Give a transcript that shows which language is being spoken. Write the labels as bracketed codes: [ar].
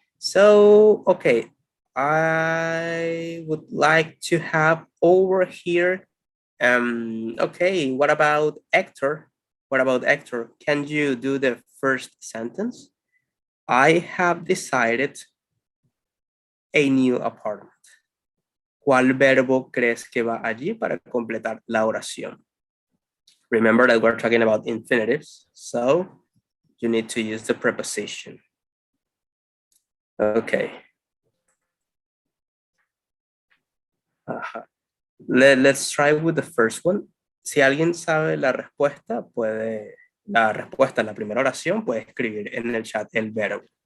[en] So, okay, I would like to have over here, okay, what about Hector? What about Hector? Can you do the first sentence? I have decided a new apartment. [es] ¿Cuál verbo crees que va allí para completar la oración? [en] Remember that we're talking about infinitives, so you need to use the preposition. Okay. Let's try with the first one. [es] Si alguien sabe la respuesta, la respuesta a la primera oración, puede escribir en el chat el verbo.